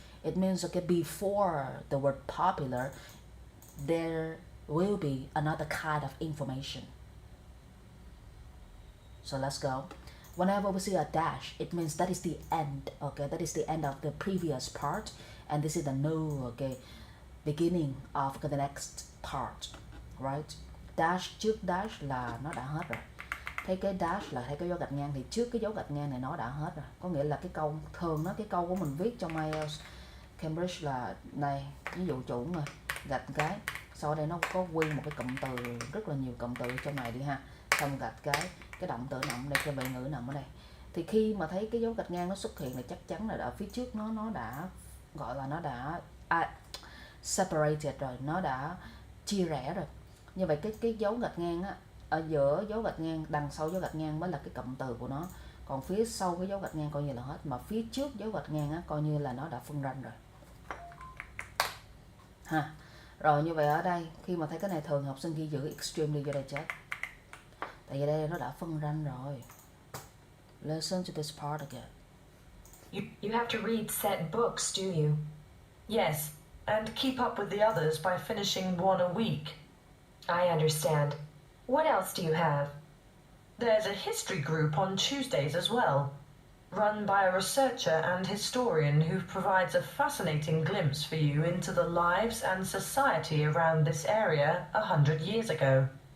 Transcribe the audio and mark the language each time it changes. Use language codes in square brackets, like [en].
[en] It means before the word popular, there will be another kind of information. So let's go. Whenever we see a dash, it means that is the end. Okay, that is the end of the previous part, and this is the new beginning of the next part, right? [vi] Dash trước dash là nó đã hết rồi. Thấy cái dash là thấy cái dấu gạch ngang, thì trước cái dấu gạch ngang này nó đã hết rồi. Có nghĩa là cái câu thường cái câu của mình viết trong IELTS Cambridge là này, ví dụ chủ rồi gạch cái, sau đây nó có nguyên một cái cụm từ, rất là nhiều cụm từ trong này đi ha, xong gạch cái động từ nằm đây, cái vị ngữ nằm ở đây. Thì khi mà thấy cái dấu gạch ngang nó xuất hiện là chắc chắn là ở phía trước nó đã gọi là nó đã separated rồi, nó đã chia rẽ rồi. Như vậy cái dấu gạch ngang á, ở giữa dấu gạch ngang, đằng sau dấu gạch ngang mới là cái cụm từ của nó, còn phía sau cái dấu gạch ngang coi như là hết, mà phía trước dấu gạch ngang á coi như là nó đã phân ranh rồi ha. Rồi như vậy ở đây khi mà thấy cái này thường học sinh ghi giữ extremely vô đây chết, tại vì đây nó đã phân ranh rồi. [en] Listen to this part again. You have to read set books, do you? Yes, and keep up with the others by finishing one a week. I understand. What else do you have? There's a history group on Tuesdays as well, run by a researcher and historian who provides a fascinating glimpse for you into the lives and society around this area 100 years ago.